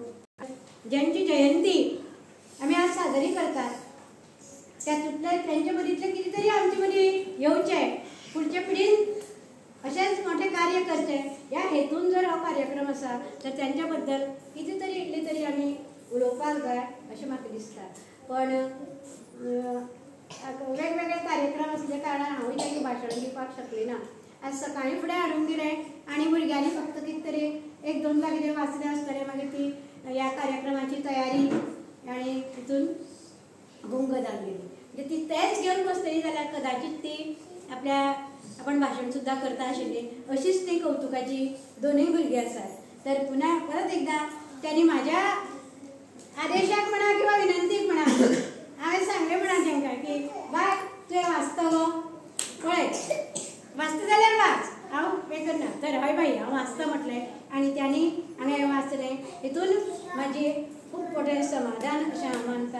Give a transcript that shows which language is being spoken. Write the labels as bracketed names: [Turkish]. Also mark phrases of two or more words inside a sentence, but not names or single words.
[Marathi] ज्यांची जयंती आम्ही आज साजरी करतात त्यांच्यामध्ये कितीतरी आमच्यामध्ये येऊचे आहे. पुढच्या पिढीत असेच मोठे कार्य करते. या हेतून जर हा कार्यक्रम असा तर त्यांच्याबद्दल कितीतरी इकडे तरी आम्ही [Konkani] उलोवपाक जाय अशें म्हाका दिसता. पण वेगवेगळे कार्यक्रम असल्या कारणान हांवूय तांकां भाशण दिवपाक शकली ना. आज सकाळीं फुडें हाडून दिलें आनी भुरग्यांनी फक्त कितें तरी एक दोनदा कितें वाचलें आसतलें. मागीर ती ह्या कार्यक्रमाची तयारी आनी तितून गुंग जाल्ली. म्हणजे ती तेच घेवन बसतली जाल्यार कदाचित ती आपण भाशण सुद्धा करता आशिल्ली. अशीच ती कौतुकाची दोनूय भुरगीं आसात. तर पुन्हा परत एकदा त्यांनी माझ्या आदेशाक म्हणा किंवा विनंतीक म्हणा हांवें सांगलें म्हणा तांकां की बाय तुवें वाचता गो पळय वाचता जाल्यार वाच हांव हें करना. तर हय बाई हांव वाचता म्हटलें आनी त्यांनी हांवें वाचलें. हितून म्हाजी खूब मोठें समाधान अशें हांव मानता.